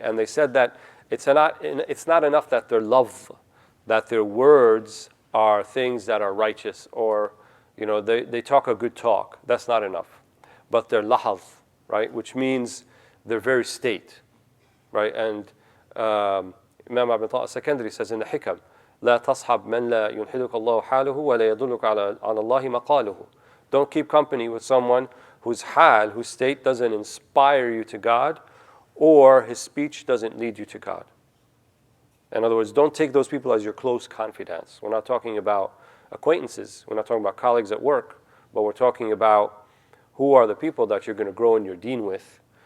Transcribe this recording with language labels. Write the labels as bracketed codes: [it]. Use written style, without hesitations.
[en] And they said that it's not enough that their love, that their words are things that are righteous, or they talk a good talk. That's not enough. But their lahaz, right? Which means their very state, right? And Imam Ibn al-Sakandari says in the Hikam, [ar] لا تصحب من لا ينحدك الله حاله ولا يدلك على الله مقاله. [en] Don't keep company with someone whose hal, whose state doesn't inspire you to God, or his speech doesn't lead you to God. In other words, don't take those people as your close confidants. We're not talking about acquaintances. We're not talking about colleagues at work. But we're talking about who are the people that you're going to grow in your deen with.